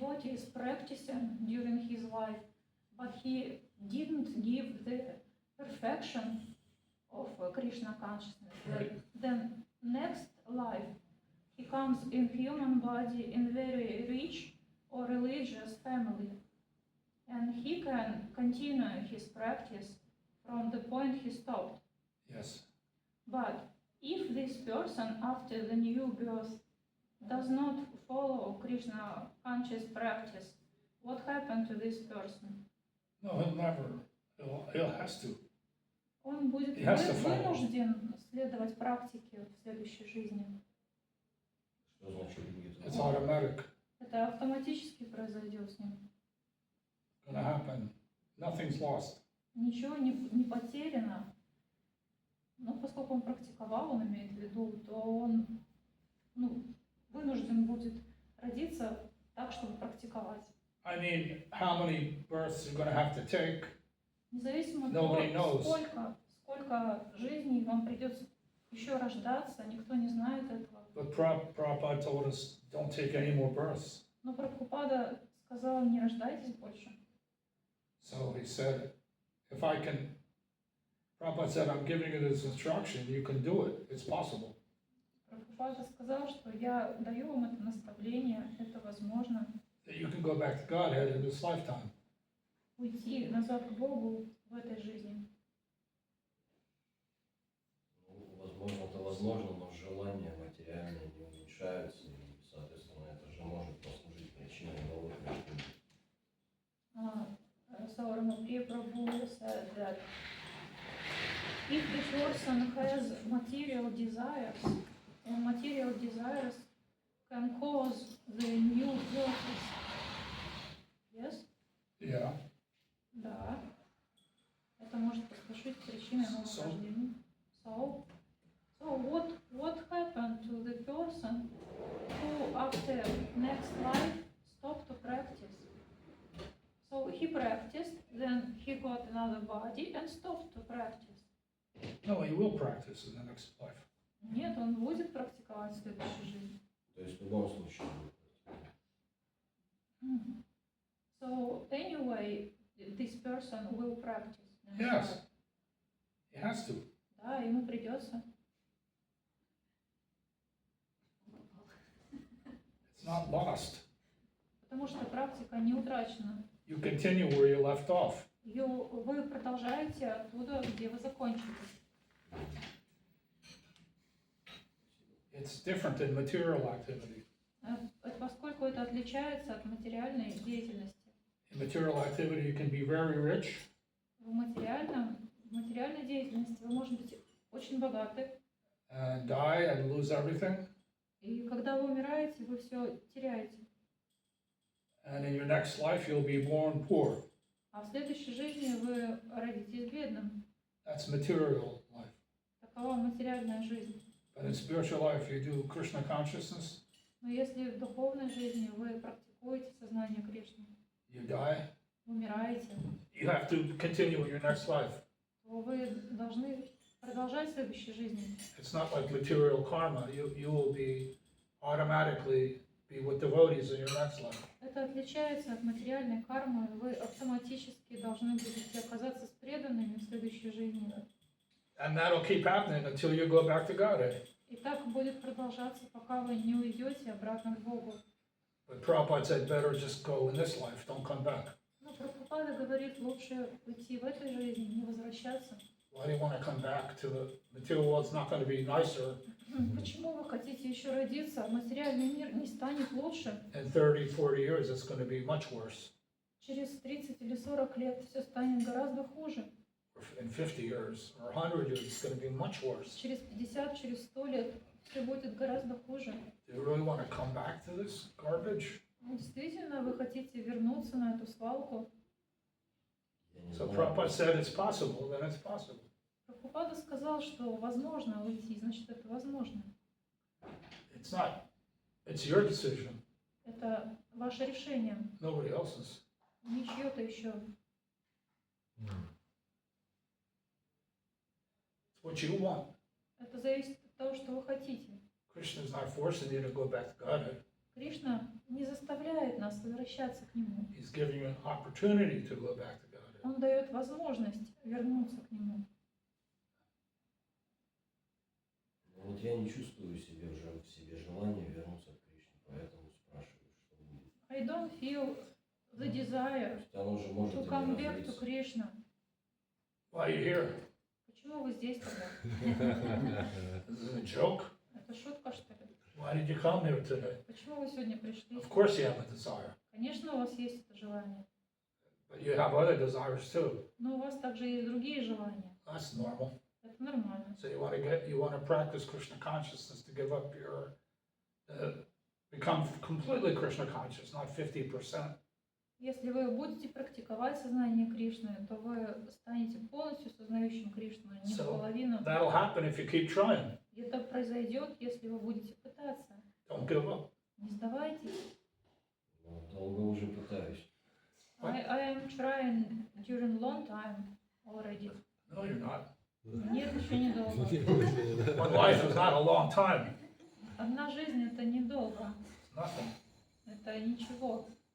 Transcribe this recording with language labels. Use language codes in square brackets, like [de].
[en] is practicing during his life, but he didn't give the perfection of Krishna consciousness, then next life he comes in human body in very rich or religious family, and he can continue his practice from the point he stopped. Yes. But if this person after the new birth does not follow Krishna conscious practice, what happened to this person? No, he'll never. He'll has to. [ru] Он будет [en] He has to follow. [ru] вынужден следовать практике в следующей жизни. Что значит будет? [en] It's automatic. [ru] Это автоматически произойдет с ним. [en] Gonna happen. Nothing's lost. [ru] Ничего не потеряно. Но поскольку он практиковал, он имеет в виду, то он вынужден будет родиться так, чтобы практиковать. [en] I mean, how many births you're gonna have to take? [ru] Независимо от [en] Nobody [ru] того, [en] knows. [ru] сколько жизней вам придется еще рождаться, никто не знает этого. [en] But Prabhupada told us, don't take any more births. [ru] Но Прабхупада сказал, не рождайтесь больше. [en] So he said, if I can, Prabhupada said, I'm giving you this instruction, you can do it, it's possible. [ru] Прабхупада сказал, что я даю вам это наставление, это возможно. [en] That you can go back to Godhead in this lifetime. [ru] Уйти назад к Богу в этой жизни. Ну, возможно, это возможно, но желания материальные не уменьшаются, и, соответственно, это же может послужить причиной новых рождений. [en] So Ramapriya Prabhu said that if the person has material desires, and material desires can cause the new births. Yes? Yeah. [ru] Да. Это может послужить причиной новых рождений. [en] So what happened to the person who after next life stopped to practice? So he practiced, then he got another body and stopped to practice. No, he will practice in the next life. [ru] Нет, он будет практиковать в следующей жизни. То есть в любом случае будет. [en] So anyway, this person will practice. Yes. He has to. [ru] Да, ему придется. [en] It's not lost. [ru] Потому что практика не утрачена. [en] You continue where you left off. [ru] Вы продолжаете оттуда, где вы закончили. [en] It's different in material activity. [ru] Поскольку это отличается от материальной деятельности. [en] In material activity, you can be very rich. [ru] В материальной деятельности вы можете быть очень богаты. [en] And die and lose everything. [ru] И когда вы умираете, вы все теряете. [en] And in your next life, you'll be born poor. [ru] А в следующей жизни вы родитесь бедным. [en] That's material life. [ru] Такова материальная жизнь. [en] But in spiritual life, you do Krishna consciousness. [ru] Но если в духовной жизни вы практикуете сознание Кришны, [en] You die. [ru] умираете, [en] You have to continue in your next life. [ru] то вы должны продолжать в следующей жизни. [en] It's not like material karma. You will be automatically be with devotees in your next life. [ru] Это отличается от материальной кармы. Вы автоматически должны будете оказаться с преданными в следующей жизни. [en] And that'll keep happening until you go back to Godhead. [ru] И так будет продолжаться, пока вы не уйдете обратно к Богу. [en] But Prabhupada said better just go in this life, don't come back. [ru] Но Прабхупада говорит, лучше уйти в этой жизни, не возвращаться. [en] Why do you want to come back to the material world? It's not going to be nicer. [ru] Почему вы хотите еще родиться? Материальный мир не станет лучше. [en] In 30, 40 years, it's going to be much worse. [ru] Через 30 или 40 лет все станет гораздо хуже. [en] In 50 years or 100 years, it's going to be much worse. [ru] Через 50, через 100 лет все будет гораздо хуже. [en] Do you really want to come back to this garbage? [ru] Действительно, вы хотите вернуться на эту свалку? Я не [en] So [ru] знаю. [en] Prabhupada said it's possible, then it's possible. [ru] Прабхупада сказал, что возможно уйти, значит, это возможно. [en] It's not, it's your decision, [ru] Это ваше решение, [en] nobody else's. [ru] не чье-то еще. [en] It's what you want. [ru] Это зависит от того, что вы хотите. [en] Krishna is not forcing you to go back to Godhead. [ru] Кришна не заставляет нас возвращаться к Нему. [en] He's giving you an opportunity to go back to Godhead. [ru] Он дает возможность вернуться к Нему. Но вот я не чувствую себе уже в себе желания вернуться к Кришне, поэтому спрашиваю, что будет. [en] I don't feel the desire [ru] То есть оно уже может [en] to [ru] и [en] come [ru] не [en] back to [ru] развиться. [en] Krishna. Why are you here? [ru] Почему вы здесь тогда? [en] This is a joke? [ru] Это шутка, что ли? [en] Why did you come here today? [ru] Почему вы сегодня пришли? [en] Of course you have a desire, [ru] Конечно, у вас есть это желание, [en] but you have other desires too. [ru] но у вас также есть другие желания. [en] That's normal. [ru] Это нормально. [en] So you want to practice Krishna consciousness to give up your, become completely Krishna conscious, not 50%. [ru] Если вы будете практиковать сознание Кришны, то вы станете полностью сознающим Кришну, а не [en] So, [ru] наполовину. [en] That'll happen if you keep trying. [ru] И это произойдет, если вы будете пытаться. [en] Don't give up. [ru] Не сдавайтесь. Ну, долго уже пытаюсь. [en] I am trying during long time already. No, you're not. [ru] Нет, еще недолго. [en] One life is not a long time. [ru] Одна жизнь — это недолго. [en] It's nothing. [ru] Это ничего.